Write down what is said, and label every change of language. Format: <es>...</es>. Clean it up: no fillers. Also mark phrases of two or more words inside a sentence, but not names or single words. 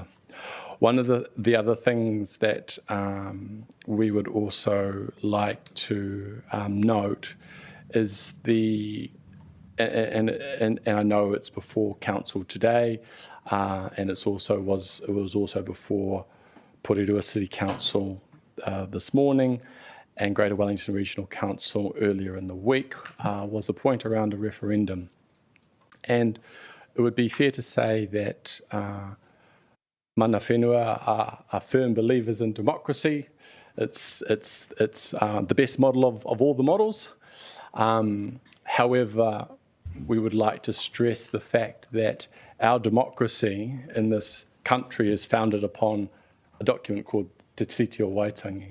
<en>One of the other things that we would also like to note is and I know it's before council today, and it was also before Porirua City Council this morning, and Greater Wellington Regional Council earlier in the week, was a point around a referendum. And it would be fair to say that</en> <mi>mana whenua</mi> <en>are firm believers in democracy. It's the best model of all the models. However, we would like to stress the fact that our democracy in this country is founded upon a document called Te Tiriti o Waitangi.</en>